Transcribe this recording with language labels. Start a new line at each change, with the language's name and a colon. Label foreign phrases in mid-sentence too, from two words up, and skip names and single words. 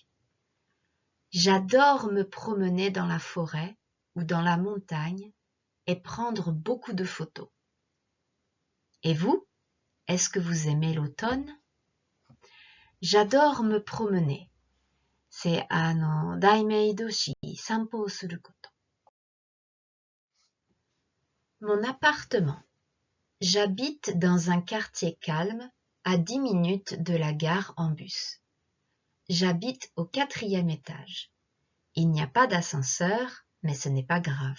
French: J'adore me promener dans la forêt ou dans la montagne et prendre beaucoup de photos. Et vous, est-ce que vous aimez l'automne? J'adore me promener.
Japanese: C'est 大名都市散歩をすること。
French: Mon appartement. J'habite dans un quartier calme, à 10 minutes de la gare en bus. J'habite au 4e étage. Il n'y a pas d'ascenseur, mais ce n'est pas grave.